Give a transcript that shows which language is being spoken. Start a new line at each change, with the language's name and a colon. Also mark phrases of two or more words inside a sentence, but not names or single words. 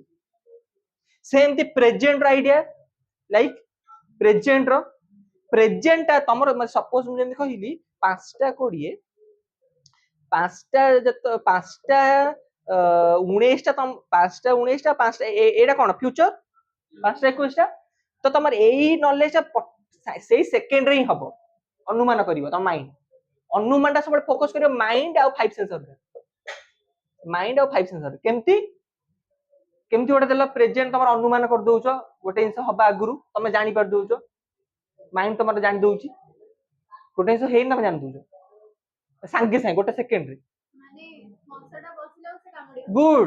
Odia: ସେମିତି ପ୍ରେଜେଣ୍ଟ ର
English: idea like present
Odia: ଟା ତମର ସପୋଜ ମୁଁ ଯେମିତି କହିଲି 5ଟା 20 5ଟା 19ଟା 5ଟା 19ଟା 5ଟା ଏଇଟା କଣ ଫ୍ୟୁଚର 5ଟା 21ଟା। ତ ତମର ଏଇ ନଲେଜ ସେଇ ସେକେଣ୍ଡରେ ହିଁ ହବ। ଅନୁମାନ କରିବ ତମ ମାଇଣ୍ଡ। ଅନୁମାନ ଟା ସବୁବେଳେ ଫୋକସ କରିବ ମାଇଣ୍ଡ ଆଉ 5
English: sense organ।
Odia: ମାଇଣ୍ଡ ଆଉ 5
English: sense organ
Odia: କେମିତି ଗୋଟେ ଦେଲ ପ୍ରେଜେଣ୍ଟ ତମର ଅନୁମାନ କରିଦଉଛ ଗୋଟେ ଜିନିଷ ହବା ଆଗରୁ ତମେ ଜାଣି ପାରି ଦଉଛ। ମାଇଣ୍ଡ ତମର ଜାଣି ଦଉଛି ଗୋଟେ ଜିନିଷ ହେଇନି ତମେ ଜାଣି ଦଉଛ ସାଙ୍ଗେ ସାଙ୍ଗେ ଗୋଟେ ସେକେଣ୍ଡରେ। ଗୁଡ।